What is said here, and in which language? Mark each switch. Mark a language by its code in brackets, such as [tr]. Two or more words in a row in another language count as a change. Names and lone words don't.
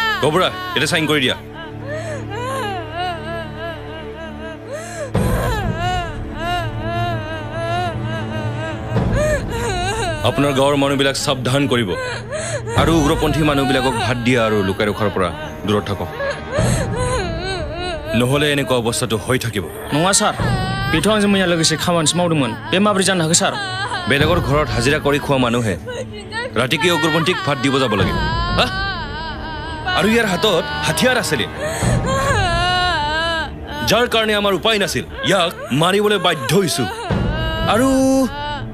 [as] বুঢ়া এটা সাইন কৰি দিয়া আপোনাৰ গাঁৱৰ মানুহবিলাক সাৱধান কৰিব আৰু উগ্ৰপন্থী মানুহবিলাকক ভাত দিয়া আৰু লুকাই ৰখাৰ পৰা দূৰত থাকক নহলে এনেকুৱা অৱস্থাটো হৈ থাকিব [brx] नङा सार बेथ' आंजों मैया लोगोसे खामानिसो मावदोंमोन बे माब्रै जानो हागौ सार [as] বেলেগৰ ঘৰত হাজিৰা কৰি খোৱা মানুহে ৰাতি কি উগ্ৰপন্থীক ভাত দিব যাব লাগে হা আৰু ইয়াৰ হাতত হাতিয়াৰ আছিল যাৰ কাৰণে আমাৰ উপায় নাছিল ইয়াক মাৰিবলৈ বাধ্য হৈছো আৰু